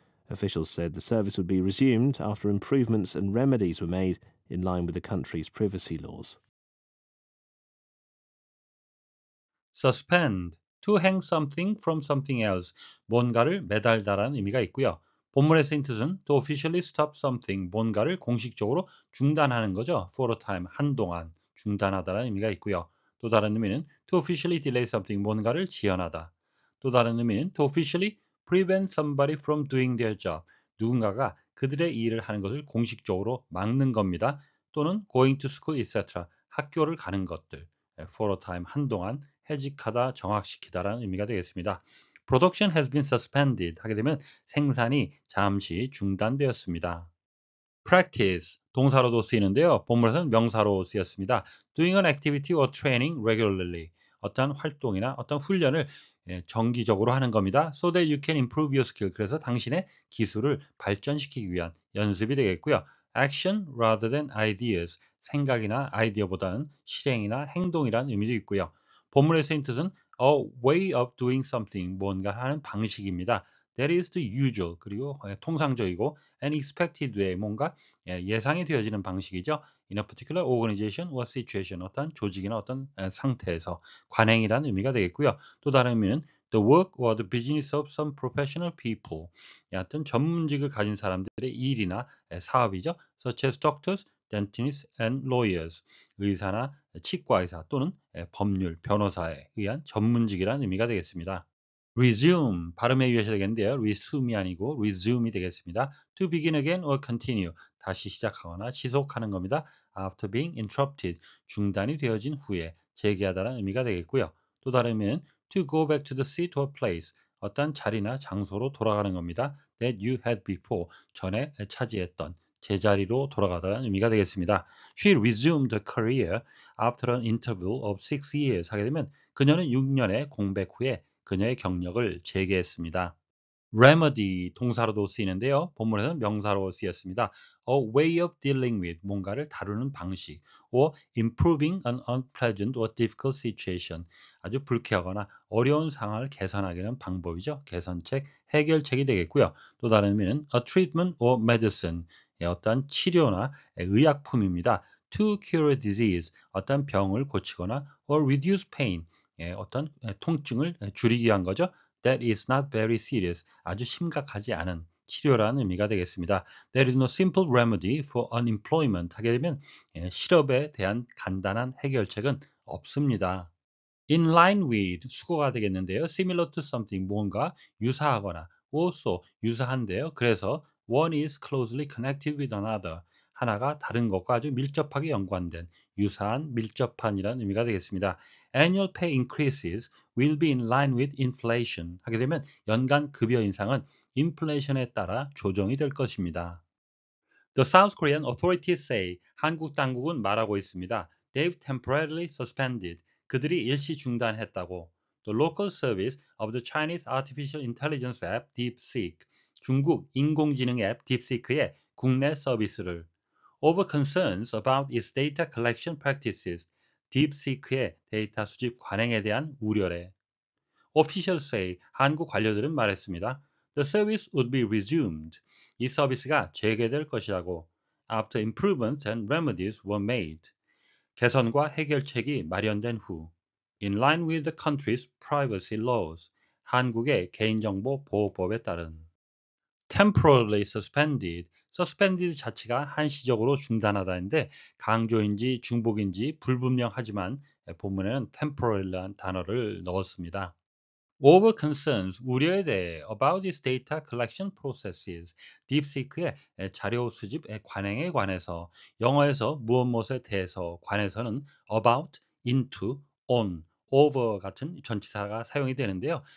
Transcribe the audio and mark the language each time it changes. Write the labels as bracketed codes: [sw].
[en] Officials said the service would be resumed after improvements and remedies were made in line with the country's privacy laws. Suspend, to hang something from something else, [ko] 뭔가를 매달다라는 의미가 있고요. 본문의 쓰인 뜻은 [en] to officially stop something, [ko] 뭔가를 공식적으로 중단하는 거죠. [en] For a time, [ko] 한동안 중단하다라는 의미가 있고요. 또 다른 의미는 [en] to officially delay something, [ko] 뭔가를 지연하다. 또 다른 의미는 [en] to officially prevent somebody from doing their job, [ko] 누군가가 그들의 일을 하는 것을 공식적으로 막는 겁니다. 또는 [en] going to school, etc. [ko] 학교를 가는 것들. [en] For a time, [ko] 한동안 해직하다, 정학시키다라는 의미가 되겠습니다. [en] Production has been suspended [ko] 하게 되면 생산이 잠시 중단되었습니다. Practice, 동사로도 쓰이는데요. 본문에서는 명사로 쓰였습니다. [en] Doing an activity or training regularly, [ko] 어떤 활동이나 어떤 훈련을 정기적으로 하는 겁니다. [en] So that you can improve your skill, [ko] 그래서 당신의 기술을 발전시키기 위한 연습이 되겠고요. [en] Action rather than ideas, [ko] 생각이나 아이디어보다는 실행이나 행동이라는 의미도 있고요. 본문에 쓰인 뜻은 [en] a way of doing something, [ko] 뭔가 하는 방식입니다. [en] That is the usual, [ko] 그리고 통상적이고 [en] and expected way, [ko] 뭔가 예상이 되어지는 방식이죠. [en] In a particular organization or situation, [ko] 어떤 조직이나 어떤 상태에서 관행이라는 의미가 되겠고요. 또 다른 의미는 [en] the work or the business of some professional people, [ko] 어떤 전문직을 가진 사람들의 일이나 사업이죠. [en] Such as doctors, dentists and lawyers, [ko] 의사나 치과의사 또는 법률, 변호사에 의한 전문직이라는 의미가 되겠습니다. resume 발음에 유의하셔야 되겠는데요. resume이 아니고 resume이 되겠습니다. [en] to begin again or continue [ko] 다시 시작하거나 지속하는 겁니다. [en] after being interrupted [ko] 중단이 되어진 후에 재개하다라는 의미가 되겠고요. 또 다른 의미는 [en] to go back to the seat or place [ko] 어떤 자리나 장소로 돌아가는 겁니다. [en] that you had before [ko] 전에 차지했던 제자리로 돌아가다라는 의미가 되겠습니다. [en] She resumed her career after an interval of 6 years [ko] 하게 되면 그녀는 6년의 공백 후에 그녀의 경력을 재개했습니다. remedy 동사로도 쓰이는데요. 본문에서는 명사로 쓰였습니다. [en] A way of dealing with [ko] 뭔가를 다루는 방식 [en] or improving an unpleasant or difficult situation [ko] 아주 불쾌하거나 어려운 상황을 개선하기 위한 방법이죠. 개선책, 해결책이 되겠고요. 또 다른 의미는 [en] a treatment or medicine [ko] 어떤 치료나 의약품입니다. [en] to cure a disease [ko] 어떤 병을 고치거나 [en] or reduce pain [ko] 어떤 통증을 줄이기 위한 거죠. [en] That is not very serious. [ko] 아주 심각하지 않은 치료라는 의미가 되겠습니다. [en] There is no simple remedy for unemployment. [ko] 하게 되면 실업에 대한 간단한 해결책은 없습니다. [en] In line with [ko] 수거가 되겠는데요. [en] Similar to something [ko] 뭔가 유사하거나 also 유사한데요. 그래서 [en] one is closely connected with another. [ko] 하나가 다른 것과 아주 밀접하게 연관된 유사한 밀접한이라는 의미가 되겠습니다. [en] Annual pay increases will be in line with inflation. [ko] 하게 되면 연간 급여 인상은 인플레이션에 따라 조정이 될 것입니다. [en] The South Korean authorities say [ko] 한국 당국은 말하고 있습니다. [en] They've temporarily suspended. [ko] 그들이 일시 중단했다고. [en] The local service of the Chinese artificial intelligence app DeepSeek. [ko] 중국 인공지능 앱 DeepSeek의 국내 서비스를 [en] over concerns about its data collection practices. [ko] DeepSeek의 데이터 수집 관행에 대한 우려래. [en] Officials say [ko] 한국 관료들은 말했습니다. [en] The service would be resumed. [ko] 이 서비스가 재개될 것이라고. [en] After improvements and remedies were made. [ko] 개선과 해결책이 마련된 후. [en] In line with the country's privacy laws. [ko] 한국의 개인정보 보호법에 따른. [en] temporarily suspended. [ko] suspended 자체가 한시적으로 중단하다인데 강조인지 중복인지 불분명하지만 본문에는 temporarly라는 단어를 넣었습니다. [en] over concerns, [ko] 우려에 대해 [en] about its data collection processes, [ko] 딥시크의 자료 수집 관행에 관해서 영어에서 무엇에 대해서 관해서는 about, into, on, over 같은 전치사가 사용이 되는데요.